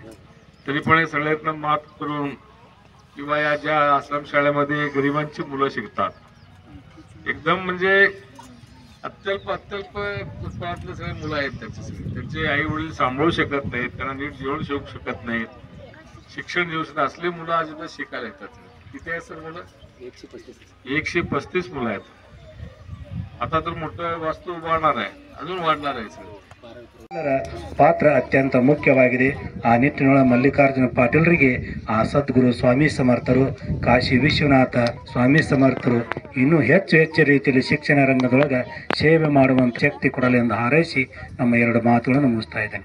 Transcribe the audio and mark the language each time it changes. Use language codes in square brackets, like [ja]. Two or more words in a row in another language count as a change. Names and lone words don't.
[mr] तरी पण हे सगळ्यातनं मात करून किंवा या ज्या आश्रमशाळेमध्ये गरिबांची मुलं शिकतात, एकदम म्हणजे अत्यल्प उत्पन्नातले सगळे मुलं आहेत. त्यांचे आई वडील सांभाळू शकत नाहीत, त्यांना नीट जेवण शिकू शकत नाहीत, शिक्षण घेऊ शकत असले मुलं आज शिकायला येतात. किती आहे सर मुलं? 135 मुलं आहेत. आता तर मोठं वास्तू उभारणार आहे, अजून वाढणार आहे सर. [kn] ಪಾತ್ರ ಅತ್ಯಂತ ಮುಖ್ಯವಾಗಿದೆ. ಆ ನಿಟ್ಟಿನೊಳ ಮಲ್ಲಿಕಾರ್ಜುನ ಪಾಟೀಲರಿಗೆ ಆ ಸದ್ಗುರು ಸ್ವಾಮಿ ಸಮರ್ಥರು, ಕಾಶಿ ವಿಶ್ವನಾಥ ಸ್ವಾಮಿ ಸಮರ್ಥರು ಇನ್ನೂ ಹೆಚ್ಚು ರೀತಿಯಲ್ಲಿ ಶಿಕ್ಷಣ ರಂಗದೊಳಗೆ ಸೇವೆ ಮಾಡುವಂತ ಶಕ್ತಿ ಕೊಡಲಿ ಎಂದು ಹಾರೈಸಿ ನಮ್ಮ 2 ಮಾತುಗಳನ್ನು ಮುಗಿಸ್ತಾ ಇದ್ದೇನೆ.